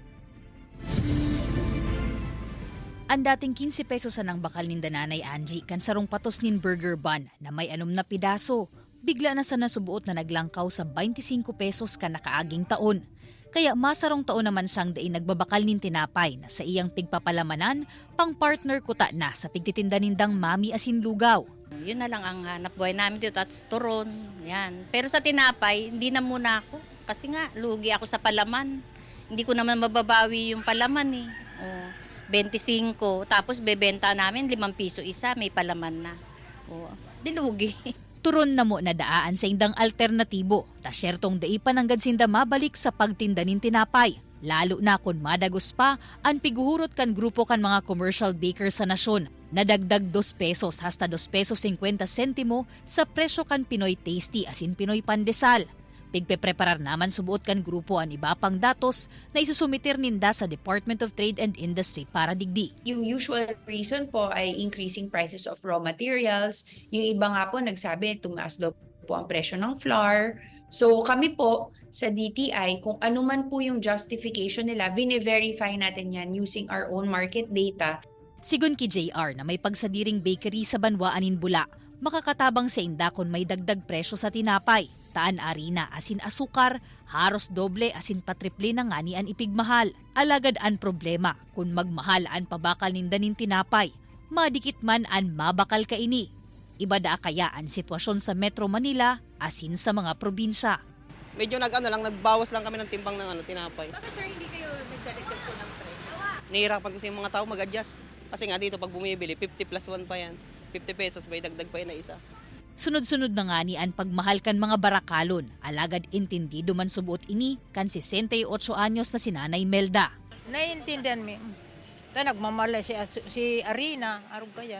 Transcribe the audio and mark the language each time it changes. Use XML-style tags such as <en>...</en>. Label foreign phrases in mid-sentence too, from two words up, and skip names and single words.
<bik>Ang dating 15 pesos nang bakal ni Nanay Angie kan sarong patos nin burger bun na may 6 na pidaso. Bigla na sa nasubuot na naglangkaw sa 25 pesos ka nakaaging taon. Kaya masarong taon naman siyang daing nagbabakal nin tinapay na sa iyang pigpapalamanan, pang partner kuta na sa pigtitinda nindang mami asin lugaw.</bik> <tl>Yun na lang ang hanap buhay namin dito at turon. Yan. Pero sa tinapay, hindi na muna ako. Kasi nga, lugi ako sa palaman. Hindi ko naman mababawi yung palaman eh. 25, tapos bebenta namin 5 piso isa, may palaman na. Dilugi.</tl> <bik>Turon na mo na daan sa indang alternatibo, ta syertong dai pananggad sinda mabalik sa pagtinda nin tinapay. Lalo na kung madagos pa, ang piguhurot kan grupo kan mga</bik> <en>commercial bakers</en> <bik>sa nasyon. Nadagdag 2 pesos hasta 2 pesos 50 sentimo sa presyo kan Pinoy Tasty asin Pinoy Pandesal. Pigpepreparar naman subuot kan grupo ang iba pang datos na isusumitir ninda sa Department of Trade and Industry para digdi.</bik> <en>Yung usual reason po ay increasing prices of raw materials.</en> <tl>Yung iba nga po nagsabi tumaas daw po ang presyo ng flour. So kami po sa DTI, kung ano man po yung justification nila, vine-verify natin yan</tl> <en>using our own market data.</en> <bik>Sigun ki JR na may pagsadiring bakery sa Banwaanin Bula, makakatabang sa inda kung may dagdag presyo sa tinapay. Taan arina asin asukar, haros doble asin patriple na nga ni an ipigmahal. Alagad an problema kung magmahal an pabakal ninda nin tinapay. Madikit man an mabakal kaini. Iba da kaya ang sitwasyon sa Metro Manila asin sa mga probinsya.</bik> <tl>Medyo nagbawas lang kami ng timbang ng tinapay. Bakit sir hindi kayo nagdadagdag po ng presyo? Nahihirapan kasi yung mga tao mag-adjust. Kasi nga dito pag bumibili, 50 plus 1 pa yan. 50 pesos, may dagdag pa yan na isa.</tl> <bik>Sunod-sunod na nga ni ang pagmahal kan mga barakalon. Alagad intindido man subuot ini kan 68 anyos na si Nanay Melda. Naiintindihan mi. Kaya nagmamala si Arina, arog kayan.</bik>